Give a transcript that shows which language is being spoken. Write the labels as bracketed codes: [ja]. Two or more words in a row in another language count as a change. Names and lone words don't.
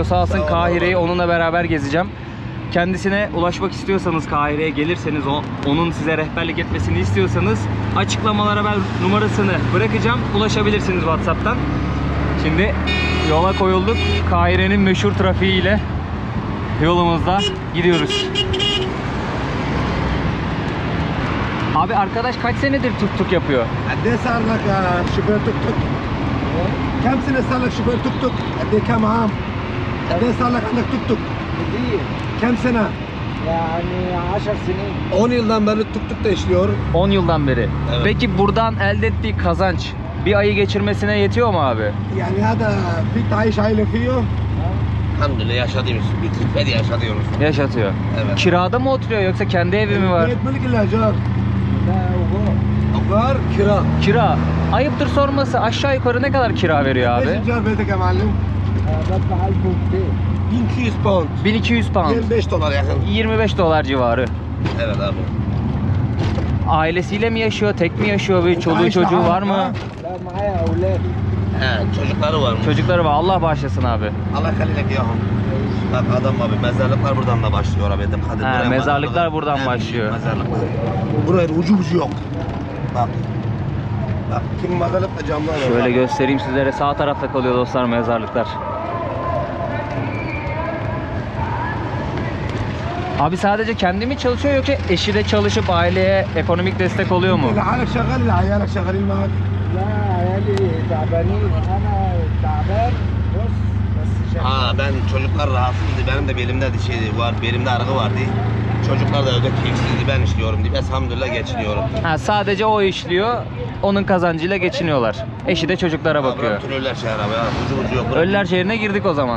[tr] Sağ olsun Kahire'yi onunla beraber gezeceğim. Kendisine ulaşmak istiyorsanız, Kahire'ye gelirseniz, onun size rehberlik etmesini istiyorsanız açıklamalara ben numarasını bırakacağım. Ulaşabilirsiniz WhatsApp'tan. Şimdi yola koyulduk. Kahire'nin meşhur trafiğiyle yolumuzda gidiyoruz. Abi arkadaş kaç senedir tuk yapıyor? [ar] قد ايه صار لك شوفير توك توك؟ كم سنة صار لك شوفير توك توك؟ قد ايه كم عام؟ قد ايه صار لك عندك توك توك؟ كتير كم سنة؟ يعني 10 سنين [tr] 10 yıldan beri tuk-tukta işliyor. 10 yıldan beri. Evet. Peki buradan elde ettiği kazanç bir ayı geçirmesine yetiyor mu abi? [ar] يعني هذا فيك تعيش عائلة فيه؟ [tr] Elhamdülillah yaşadığımız bir külfedi yaşatıyoruz. Yaşatıyor. Evet. Kirada mı oturuyor yoksa kendi evi mi var? [ar] بيت ملك الأجار ده وجوه [tr] Var kira. Kira. Ayıptır sorması, aşağı yukarı ne kadar kira veriyor [ar] ليش [tr] abi? [ar] إيجار بيتك يا معلم؟ بدفع 1200 [tr] 1200 pound. 1200 pound. 25 dolar yakın. 25 dolar civarı. Evet abi. Ailesiyle mi yaşıyor, tek mi yaşıyor, bir çoluğu çocuğu var mı? [ar] لا معايا اولاد [tr] He, çocukları var mı? Çocukları var. Allah bağışlasın abi. [ar] الله خليلك ياهم. [tr] Bak adam abi mezarlıklar buradan da başlıyor abi. Dedim, hadi Ha, buraya mezarlıklar mezarlık- buradan He, başlıyor. Mezarlıklar. Buraya ucu yok. Bak. Bak kim mezarlıkta camlar var. Şöyle Bak. göstereyim sizlere. Sağ tarafta kalıyor dostlar mezarlıklar. Abi sadece kendi mi çalışıyor yoksa eşi de çalışıp aileye ekonomik destek oluyor mu? [ar] لحالك شغال ولا عيالك شغالين معك؟ لا عيالي تعبانين انا تعبان بص بس شغال [tr] Ha ben çocuklar rahatsızdı. Benim de belimde şeydi var. Belimde arığı vardı. Çocuklar da evde keyifsizdi. Ben işliyorum diye. Elhamdülillah geçiniyorum. Ha, sadece o işliyor. Onun kazancıyla geçiniyorlar. Eşi de çocuklara bakıyor. Bütün ölüler şehir abi. Ucu yok. Ölüler şehrine girdik o zaman.